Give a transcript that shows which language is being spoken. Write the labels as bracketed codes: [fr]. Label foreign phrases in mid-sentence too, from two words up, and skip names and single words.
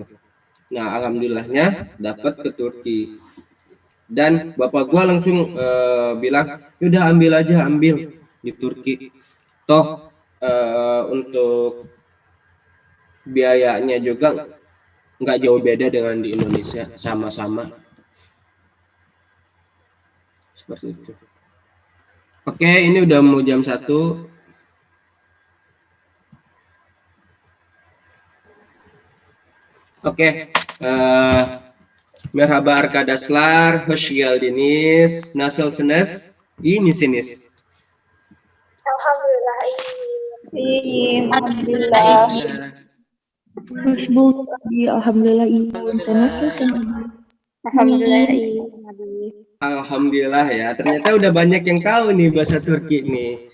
[id] Nah alhamdulillahnya dapat ke Turki, dan bapak gua langsung bilang udah ambil di Turki, toh untuk biayanya juga nggak jauh beda dengan di Indonesia, sama-sama seperti itu. Oke, ini udah mau jam 1. Oke, [tr] merhaba arkadaşlar, hoş geldiniz. Nasılsınız? İyi misiniz? [id] Alhamdulillah. Iya, alhamdulillah. Alhamdulillah, Alhamdulillah ya, ternyata udah banyak yang tahu nih bahasa Turki nih.